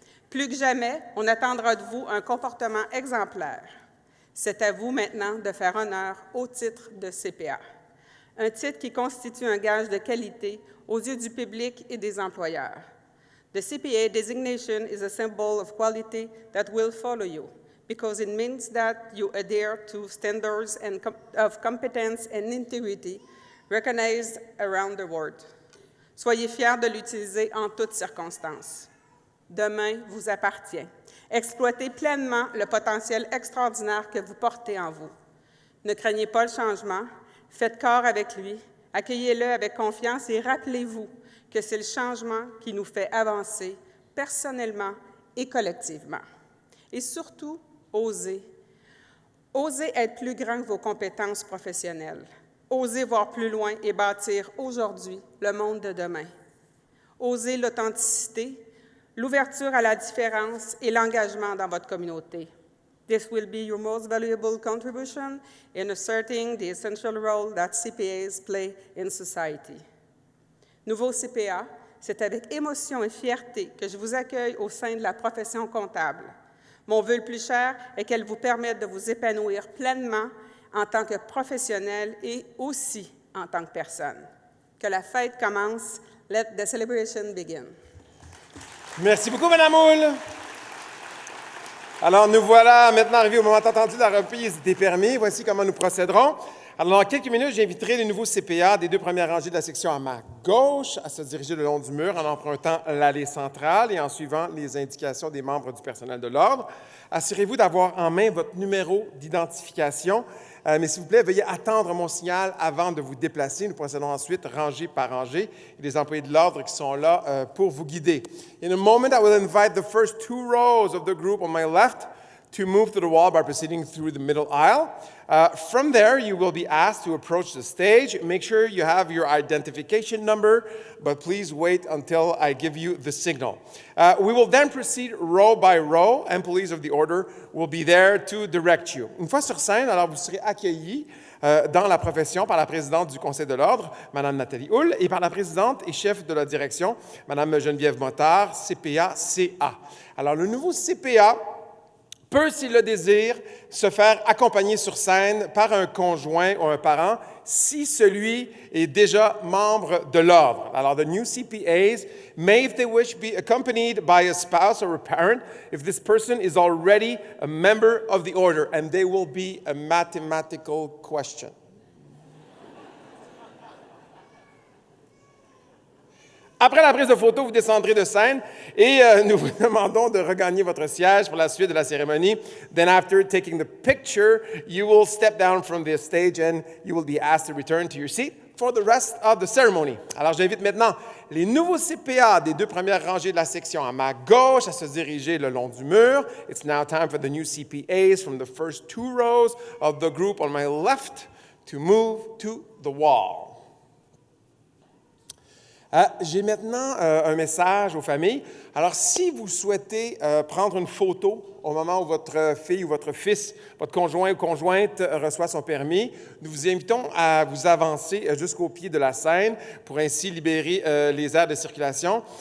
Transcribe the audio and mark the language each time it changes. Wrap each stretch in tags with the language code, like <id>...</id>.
<fr>Plus que jamais, on attendra de vous un comportement exemplaire. C'est à vous maintenant de faire honneur au titre de CPA, un titre qui constitue un gage de qualité aux yeux du public et des employeurs.</fr> <en>The CPA designation is a symbol of quality that will follow you, because it means that you adhere to standards of competence and integrity recognized around the world.</en> <fr>Soyez fiers de l'utiliser en toutes circonstances. Demain vous appartient. Exploitez pleinement le potentiel extraordinaire que vous portez en vous. Ne craignez pas le changement, faites corps avec lui, accueillez-le avec confiance et rappelez-vous que c'est le changement qui nous fait avancer personnellement et collectivement. Et surtout, osez. Osez être plus grand que vos compétences professionnelles. Osez voir plus loin et bâtir aujourd'hui le monde de demain. Osez l'authenticité, l'ouverture à la différence et l'engagement dans votre communauté.</fr> <en>This will be your most valuable contribution in asserting the essential role that CPAs play in society.</en> <fr>Nouveau CPA, c'est avec émotion et fierté que je vous accueille au sein de la profession comptable. Mon vœu le plus cher est qu'elle vous permette de vous épanouir pleinement en tant que professionnel et aussi en tant que personne. Que la fête commence.</fr> <en>Let the celebration begin.</en> <fr>Merci beaucoup, Mme Houle. Alors, nous voilà maintenant arrivés au moment attendu de la reprise des permis. Voici comment nous procéderons. Alors, dans quelques minutes, j'inviterai les nouveaux CPA des 2 premières rangées de la section à ma gauche à se diriger le long du mur en empruntant l'allée centrale et en suivant les indications des membres du personnel de l'Ordre. Assurez-vous d'avoir en main votre numéro d'identification. Mais s'il vous plaît, veuillez attendre mon signal avant de vous déplacer. Nous procédons ensuite rangée par rangée. Il y a des employés de l'Ordre qui sont là pour vous guider.</fr> <en>In a moment, I will invite the first 2 rows of the group on my left to move to the wall by proceeding through the middle aisle. From there, you will be asked to approach the stage. Make sure you have your identification number, but please wait until I give you the signal. We will then proceed row by row, and police of the order will be there to direct you.</en> <fr>Une fois sur scène, alors vous serez accueillis dans la profession par la présidente du Conseil de l'Ordre, Mme Nathalie Houle, et par la présidente et chef de la direction, Mme Geneviève Motard, CPA-CA. Alors, le nouveau CPA peut, s'il le désire, se faire accompagner sur scène par un conjoint ou un parent si celui est déjà membre de l'Ordre.</fr> <en>Alors, the new CPAs may, if they wish, be accompanied by a spouse or a parent if this person is already a member of the Order, and they will be a mathematical question.</en> <fr>Après la prise de photo, vous descendrez de scène et nous vous demandons de regagner votre siège pour la suite de la cérémonie.</fr> <en>Then after taking the picture, you will step down from the stage and you will be asked to return to your seat for the rest of the ceremony.</en> <fr>Alors, j'invite maintenant les nouveaux CPA des 2 premières rangées de la section à ma gauche à se diriger le long du mur.</fr> <en>It's now time for the new CPAs from the first 2 rows of the group on my left to move to the wall.</en> <fr>J'ai maintenant un message aux familles. Alors, si vous souhaitez prendre une photo au moment où votre fille ou votre fils, votre conjoint ou conjointe reçoit son permis, nous vous invitons à vous avancer jusqu'au pied de la scène pour ainsi libérer les aires de circulation.</fr>